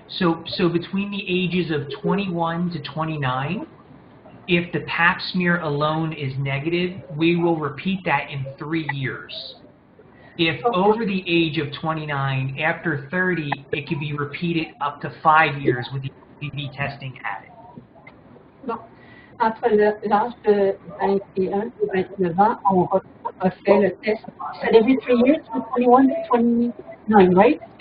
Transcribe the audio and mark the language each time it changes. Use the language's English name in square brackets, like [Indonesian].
[English] So between the ages of 21 to 29, if the pap smear alone is negative, we will repeat that in 3 years. If over the age of 29, after 30, it can be repeated up to 5 years with the HPV testing added. [French] Bon. entre l'âge de 21 et 29 ans, on refait le test. [English] C'est every 3 years, from 21 to 29, right?